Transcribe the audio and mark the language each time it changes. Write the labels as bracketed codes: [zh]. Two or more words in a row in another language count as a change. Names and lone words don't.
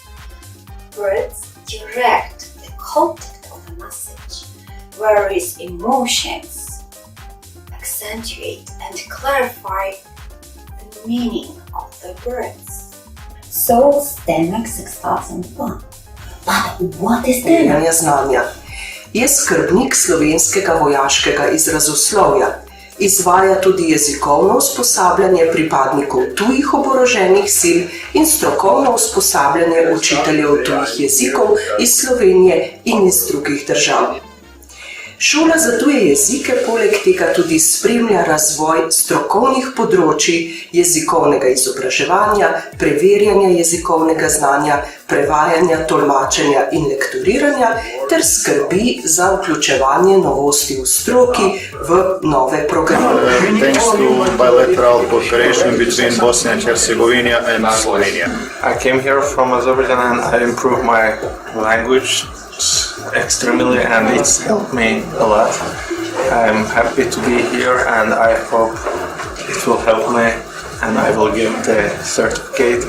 [en] Words direct the content of the message, whereas emotions accentuate and clarify the meaning of the words. So STANAG 6001. But what is STANAG? [sl] Je skrbnik slovenskega vojaškega izrazoslovja, izvaja tudi jezikovno usposabljanje pripadnikov tujih oboroženih sil in strokovno usposabljanje učiteljev tujih jezikov iz Slovenije in iz drugih držav. Šola za tuje jezike poleg tega tudi spremlja razvoj strokovnih področij jezikovnega izobraževanja, preverjanja jezikovnega znanja, prevajanja, tolmačenja in lektoriranja ter skrbi za vključevanje novosti v stroki v nove programe. [en] Thanks to bilateral cooperation between Bosnia and Herzegovina and Slovenia. I came here from Azerbaijan and I improved my language extremely and it's helped me a lot. I'm happy to be here and I hope it will help me and I will get the certificate.